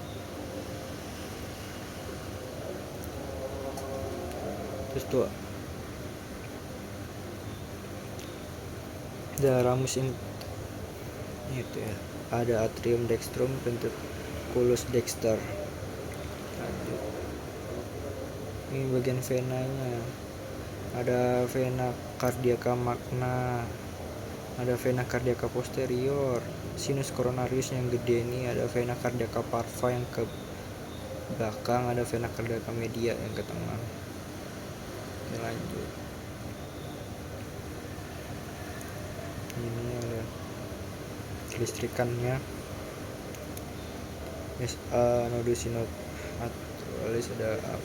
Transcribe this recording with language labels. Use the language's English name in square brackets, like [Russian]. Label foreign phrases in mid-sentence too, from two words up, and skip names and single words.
[Indonesian] Terus tuh ada ramus itu ya, ada [Latin] atrium dextrum, ventriculus dexter. [Indonesian] Lanjut. Ini bagian venanya, ada [Latin] vena cardiaca magna, [Indonesian] ada [Latin] vena cardiaca posterior, sinus coronarius [Indonesian] yang gede ini, ada [Latin] vena cardiaca parva [Indonesian] yang ke belakang, ada [Latin] vena cardiaca media [Indonesian] yang ke tengah. Oke, lanjut. Ini ada kelistrikannya, nodus sinopatalis, ada AP.